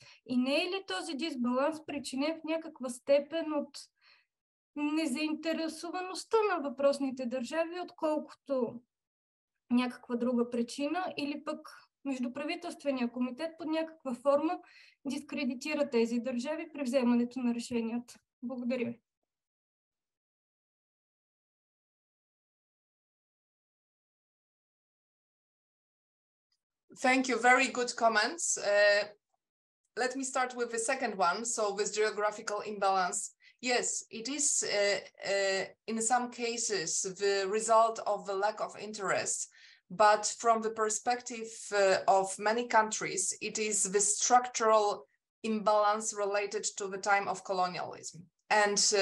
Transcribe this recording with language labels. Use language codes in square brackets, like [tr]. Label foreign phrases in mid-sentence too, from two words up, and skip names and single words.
[bg] И не е ли този дисбаланс причинен в някаква степен от незаинтересоваността на въпросните държави, отколкото някаква друга причина, или пък Междуправителствения комитет под някаква форма дискредитира тези държави при вземането на решенията? Благодаря ви. [en] Thank you. Very good comments. Let me start with the second one. So with geographical imbalance, yes, it is in some cases the result of the lack of interest, but from the perspective of many countries, it is the structural imbalance related to the time of colonialism.